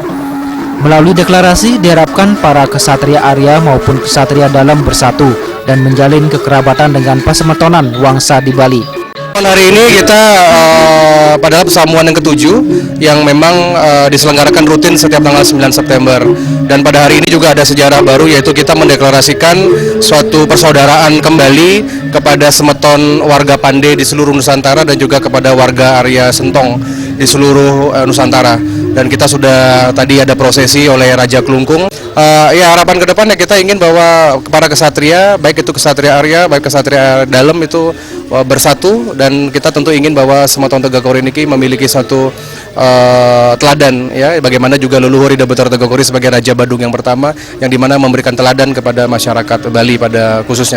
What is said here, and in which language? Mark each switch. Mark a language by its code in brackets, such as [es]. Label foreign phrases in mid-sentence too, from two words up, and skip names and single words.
[id] Melalui deklarasi diharapkan para kesatria Arya maupun kesatria dalam bersatu dan menjalin kekerabatan dengan Pasemotonan Wangsa di Bali. Hari ini kita pada pesamuan yang ke-7 yang memang diselenggarakan rutin setiap tanggal 9 September. Dan pada hari ini juga ada sejarah baru, yaitu kita mendeklarasikan suatu persaudaraan kembali kepada semeton warga Pande di seluruh Nusantara dan juga kepada warga Arya Sentong di seluruh Nusantara. Dan kita sudah tadi ada prosesi oleh Raja Klungkung. Ya, harapan ke depan ya kita ingin bahwa para kesatria, baik itu kesatria Arya, baik kesatria dalam itu bersatu, dan kita tentu ingin bahwa Semeton Tegakori ini memiliki satu teladan ya, bagaimana juga leluhur Ida Betara Tegakori sebagai Raja Badung yang pertama yang dimana memberikan teladan kepada masyarakat Bali pada khususnya.